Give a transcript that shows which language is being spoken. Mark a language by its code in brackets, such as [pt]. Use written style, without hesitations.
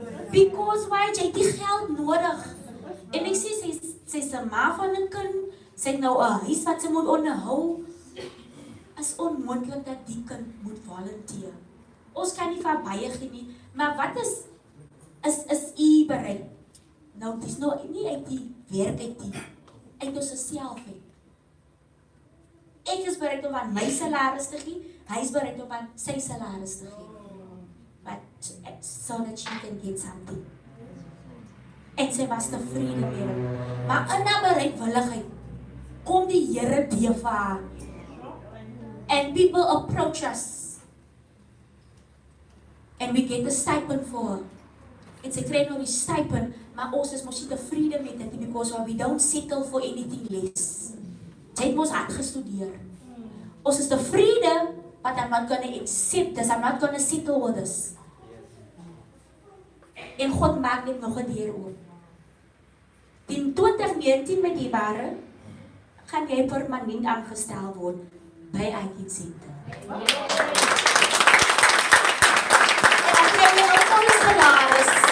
[en] Because why, [af] jy het die geld nodig. En ek sê, sy is 'n ma van 'n kind, sy het nou 'n huis wat sy moet onderhou. Is onmoontlik dat die kind moet volunteer. Ons kan nie van baie gee nie, maar wat is u bereid? Nou, dit is nou nie uit die werk uit ons self uit. Ek is bereid om aan my salaris te gee, hy is bereid om aan sy salaris te gee. [en] But so that she can get something. [af] En sy was tevrede met dit. Maar in haar bereidwilligheid kom die Here deur vir haar. [en] And people approach us. And we get a stipend for her. [af] En sy kry nou die stipend, maar ons is mos nie tevrede met dit, [en] because we don't settle for anything less. [af] Sy het mos hard gestudeer. Ons is tevrede, [en] but I'm not going to accept this, I'm not going to settle with this. [af] En God maak net nog 'n deur oop. In 2019 met die ware, gaan jy permanent aangestel word by G-CITI. En ek kry jou volle salaris.